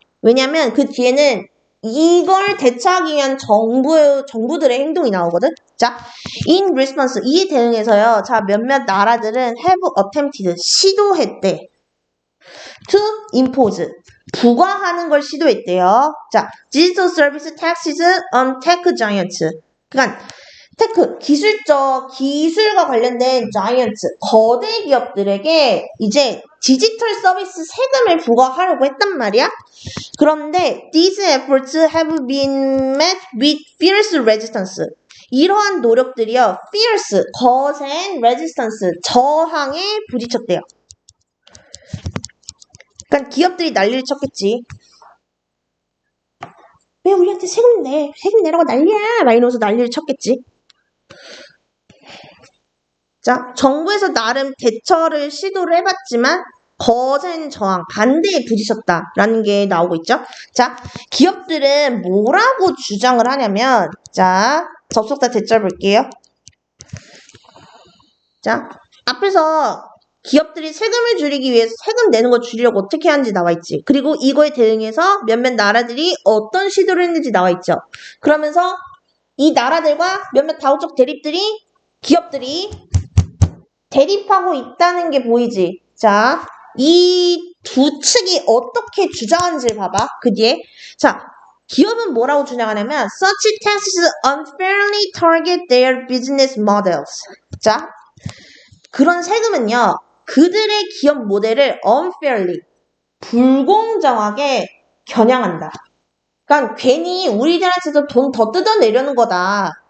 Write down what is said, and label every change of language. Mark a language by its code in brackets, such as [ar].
[ko] 왜냐면 그 뒤에는 이걸 대처하기 위한 정부들의 행동이 나오거든. 자, [en] in response, [ko] 이에 대응해서요. 자, 몇몇 나라들은 [en] have attempted, [ko] 시도했대. [en] to impose, [ko] 부과하는 걸 시도했대요. [en] 자, digital service taxes on tech giants. [ko] 그러니까 기술과 관련된 자이언츠, 거대 기업들에게 이제 디지털 서비스 세금을 부과하려고 했단 말이야. 그런데 [en] these efforts have been met with fierce resistance. [ko] 이러한 노력들이요, fierce, 거센 resistance, 저항에 부딪혔대요. 그러니까 기업들이 난리를 쳤겠지. 왜 우리한테 세금 내라고 난리야? 막 이러면서 난리를 쳤겠지. 자, 정부에서 나름 대처를 시도를 해봤지만 거센 저항, 반대에 부딪혔다라는 게 나오고 있죠. 자, 기업들은 뭐라고 주장을 하냐면, 자, 접속사 대절 볼게요. 자, 앞에서 기업들이 세금을 줄이기 위해서 세금 내는 거 줄이려고 어떻게 하는지 나와 있지. 그리고 이거에 대응해서 몇몇 나라들이 어떤 시도를 했는지 나와 있죠. 그러면서 이 나라들과 몇몇 다국적 기업들이 대립하고 있다는 게 보이지. 자, 이 두 측이 어떻게 주장하는지 봐봐. 그 뒤에. 자, 기업은 뭐라고 주장하냐면 [en] such taxes unfairly target their business models. [ko] 자, 그런 세금은요, 그들의 기업 모델을 unfairly, 불공정하게 겨냥한다. 그러니까 괜히 우리들한테도 돈 더 뜯어내려는 거다.